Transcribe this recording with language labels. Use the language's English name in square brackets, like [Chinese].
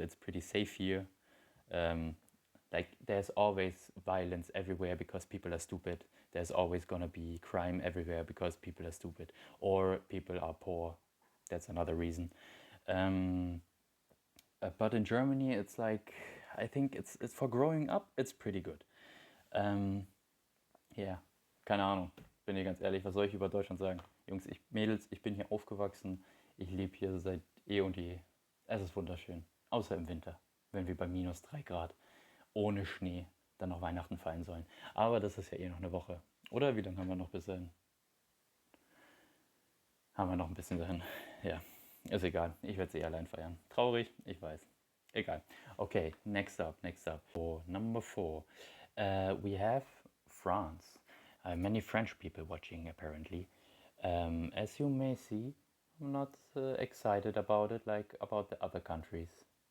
[English] It's pretty safe here. Um, like there's always violence everywhere because people are stupid. There's always gonna be crime everywhere because people are stupid or people are poor. That's another reason. Um, but in Germany, it's like I think it's for growing up, it's pretty good. [German] Ähm, ja, keine Ahnung. Bin dir ganz ehrlich, was soll ich über Deutschland sagen? Jungs, Mädels, ich bin hier aufgewachsen. Ich lebe hier seit eh und je. Es ist wunderschön. Außer im Winter, wenn wir bei -3 Grad ohne Schnee dann noch Weihnachten feiern sollen. Aber das ist ja eh noch eine Woche. Oder wie lange haben wir noch bis dahin? Haben wir noch ein bisschen dahin. Ja, ist egal. Ich werde sie allein feiern. Traurig, ich weiß. Egal. [English] Okay, next up. For number 4, we have France. Many French people watching apparently. As you may see, I'm not excited about it like about the other countries.